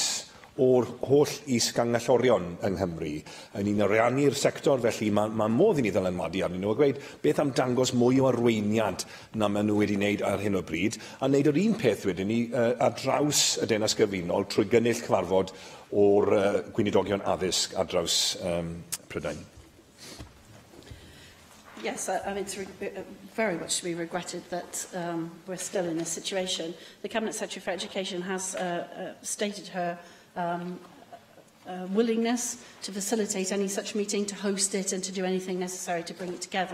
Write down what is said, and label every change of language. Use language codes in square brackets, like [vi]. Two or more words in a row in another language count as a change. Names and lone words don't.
[cy] o'r holl is-gangallorion yng Nghymru yn un ariannu'r sector, felly mae modd i ni ddylanwadu arnyn nhw a gweud beth am dangos mwy o arweiniad na maen nhw wedi wneud ar hyn o bryd, a wneud yr un peth wedyn ni ar draws y Deyrnas Gyfunol trwy gynnull cyfarfod o'r gweinidogion addysg ar draws Prydain. [en] Yes, I mean, it's very much to be regretted that we're still in this situation. The Cabinet Secretary for Education has stated her willingness to facilitate any such meeting, to host it and to do anything necessary to bring it together.